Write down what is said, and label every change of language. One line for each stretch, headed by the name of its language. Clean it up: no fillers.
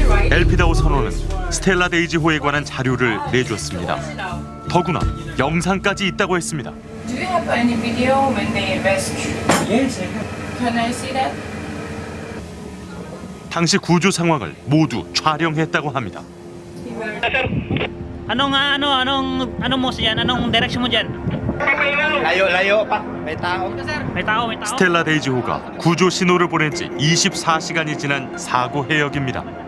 Korean: 엘피다호 선원은 스텔라 데이지호에 관한 자료를 내줬습니다. 더구나 영상까지 있다고 했습니다.
English: Do you have any video when they rescue? Yes, I have. Can I see that?
Korean: 당시 구조 상황을 모두 촬영했다고 합니다.
Filipino: Anong mo siyan? Anong direction mo diyan? Layo pa. May tao. May tao.
Korean: 스텔라 데이지호가 구조 신호를 보낸 지 24시간이 지난 사고 해역입니다.